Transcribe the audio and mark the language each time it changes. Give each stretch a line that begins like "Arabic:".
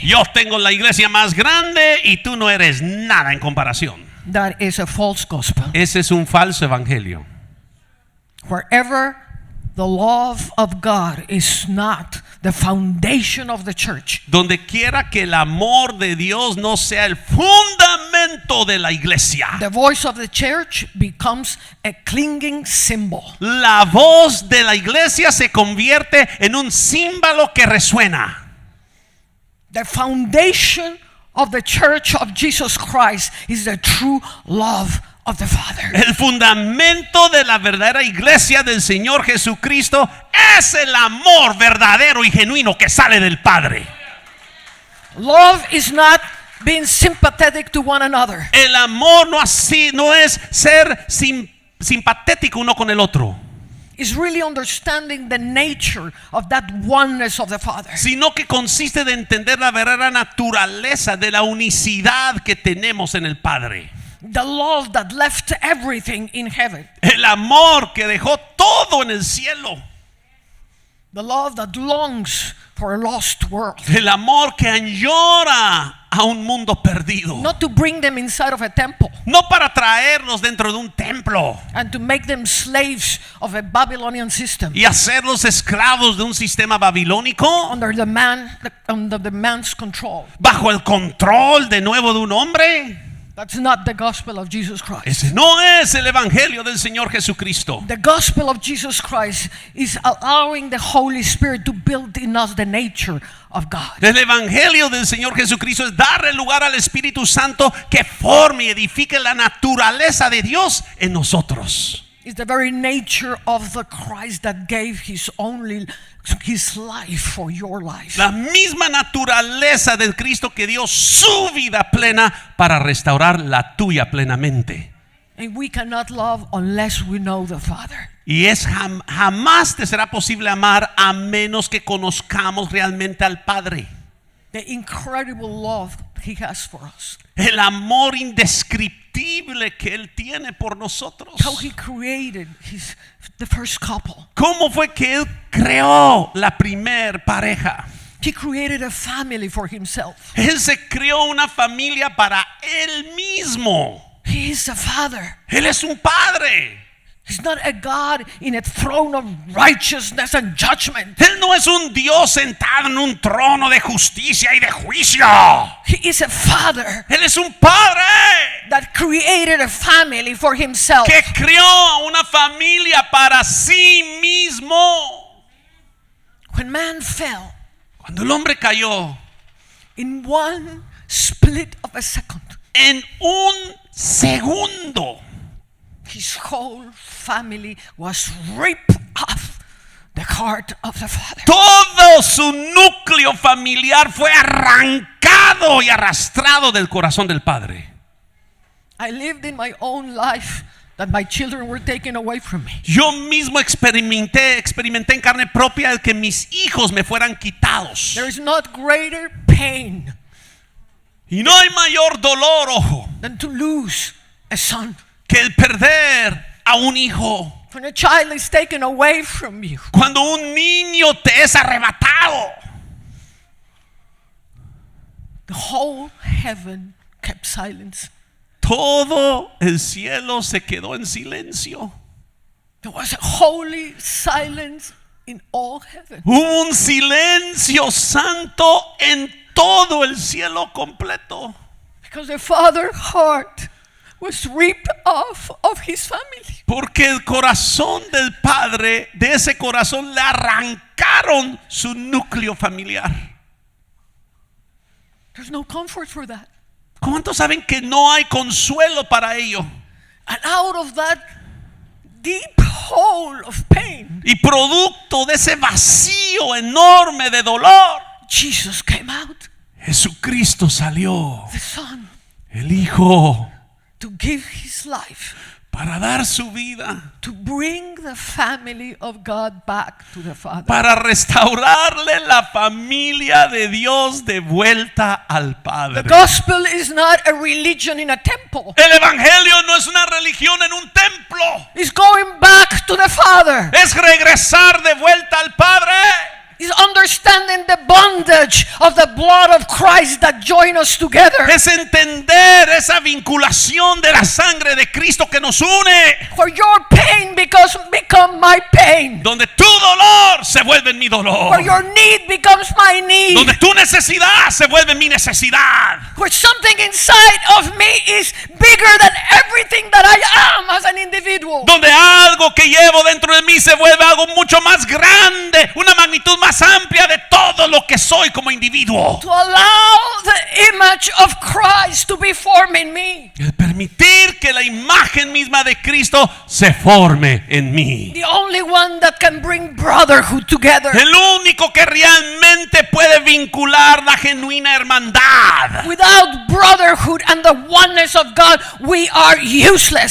Spanish: Yo tengo la iglesia más grande y tú no eres nada en comparación.
English: That is a false gospel.
Spanish: Ese es un falso evangelio.
English: Wherever the love of God is not the foundation of the church,
Spanish: Donde quiera que el amor de Dios no sea el fundamento de la iglesia,
English: the voice of the church becomes a clinging symbol.
Spanish: la voz de la iglesia se convierte en un símbolo que resuena.
English: The foundation of the church of Jesus Christ is the true love of the Father.
Spanish: El fundamento de la verdadera iglesia del Señor Jesucristo es el amor verdadero y genuino que sale del Padre.
English: Love is not being sympathetic to one another.
Spanish: El amor no es ser simpatético uno con el otro,
English: It's really understanding the nature of that oneness of the Father.
Spanish: sino que consiste de entender la verdadera naturaleza de la unicidad que tenemos en el Padre.
English: The love that left everything in heaven.
Spanish: El amor que dejó todo en el cielo.
English: The love that longs for a lost world.
Spanish: El amor que añora a un mundo perdido.
English: Not to bring them inside of a temple
Spanish: No para traerlos dentro de un templo
English: and to make them slaves of a Babylonian system
Spanish: y hacerlos esclavos de un sistema babilónico
English: under the man's control.
Spanish: bajo el control de nuevo de un hombre.
English: That's not the gospel of Jesus Christ.
Spanish: Ese no es el evangelio del Señor Jesucristo.
English: The gospel of Jesus Christ is allowing the Holy Spirit to build in us the nature of God.
Spanish: El evangelio del Señor Jesucristo es darle lugar al Espíritu Santo que forme y edifique la naturaleza de Dios en nosotros.
English: It's the very nature of the Christ that gave his life for your life.
Spanish: La misma naturaleza del Cristo que dio su vida plena para restaurar la tuya plenamente.
English: And we cannot love unless we know the Father.
Spanish: Y jamás te será posible amar a menos que conozcamos realmente al Padre.
English: The incredible love he has for us.
Spanish: El amor indescriptible que Él tiene por nosotros.
English: How he created the first couple.
Spanish: ¿Cómo fue que Él creó la primer pareja?
English: He created a family for himself.
Spanish: Él se creó una familia para Él mismo.
English: He is a father.
Spanish: Él es un padre.
English: He's not a God in a throne of righteousness and judgment.
Spanish: Él no es un Dios sentado en un trono de justicia y de juicio.
English: He is a father
Spanish: Él es un padre
English: that created a family for himself.
Spanish: que creó una familia para sí mismo.
English: When man fell,
Spanish: Cuando el hombre cayó,
English: in one split of a second,
Spanish: en un segundo,
English: his whole family was ripped off the heart of the Father.
Spanish: todo su núcleo familiar fue arrancado y arrastrado del corazón del Padre.
English: I lived in my own life that my children were taken away from me.
Spanish: Yo mismo experimenté en carne propia el que mis hijos me fueran quitados.
English: There is not greater pain
Spanish: Y no hay mayor dolor, ojo,
English: than to lose a son.
Spanish: que el perder a un hijo.
English: When a child is taken away from you,
Spanish: Cuando un niño te es arrebatado,
English: The whole heaven kept silence.
Spanish: Todo el cielo se quedó en silencio.
English: There was a holy silence in all heaven.
Spanish: Hubo un silencio santo en todo el cielo completo.
English: Because the father's heart was ripped off of his family.
Spanish: Porque el corazón del padre, de ese corazón le arrancaron su núcleo familiar.
English: There's no comfort for that.
Spanish: ¿Cuántos saben que no hay consuelo para ello?
English: And out of that deep hole of pain,
Spanish: Y producto de ese vacío enorme de dolor,
English: Jesus came out,
Spanish: Jesucristo salió,
English: the Son,
Spanish: el Hijo,
English: to give his life,
Spanish: para dar su vida,
English: to bring the family of God back to the Father.
Spanish: para restaurarle la familia de Dios de vuelta al Padre.
English: The gospel is not a religion in a temple.
Spanish: El evangelio no es una religión en un templo.
English: It's going back to the Father.
Spanish: Es regresar de vuelta al Padre.
English: Is understanding the bondage of the blood of Christ that join us together.
Spanish: Es entender esa vinculación de la sangre de Cristo que nos une.
English: For your pain become my pain.
Spanish: Donde tu dolor se vuelve en mi dolor.
English: For your need becomes my need.
Spanish: Donde tu necesidad se vuelve en mi necesidad.
English: Where something inside of me is bigger than everything that I am as an individual.
Spanish: Donde algo que llevo dentro de mí se vuelve algo mucho más grande, una magnitud más amplia de todo lo que soy como individuo.
English: To allow the image of Christ to be formed in me.
Spanish: El permitir que la imagen misma de Cristo se forme en mí.
English: The only one that can bring brotherhood together.
Spanish: El único que realmente puede vincular la genuina hermandad.
English: Without brotherhood and the oneness of God, we are useless.